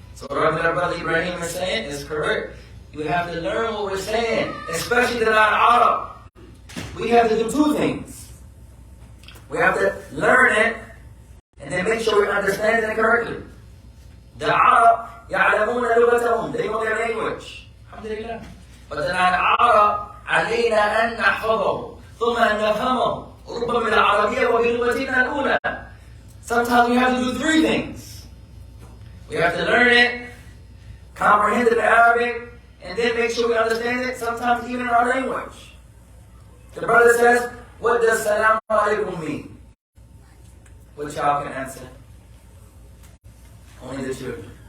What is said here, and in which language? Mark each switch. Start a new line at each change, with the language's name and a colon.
English: So what our brother Ibrahim is saying is correct. You have to learn what we're saying, especially the non-Arab. We have to do two things. We have to learn it and then make sure we understand it correctly. The Arab
Arabic: يعلمون لغتهم.
English: They know their language. Alhamdulillah. But the non-Arab
Arabic: علينا أن نحفظه ثم أن نفهمه ربما بالعربية وبلغتنا الأولى.
English: Sometimes we have to do three things. We have to learn it, comprehend it in Arabic, and then make sure we understand it, sometimes even in our language. The brother says, what does Salaam Alaikum mean? Which y'all can answer? Only the children.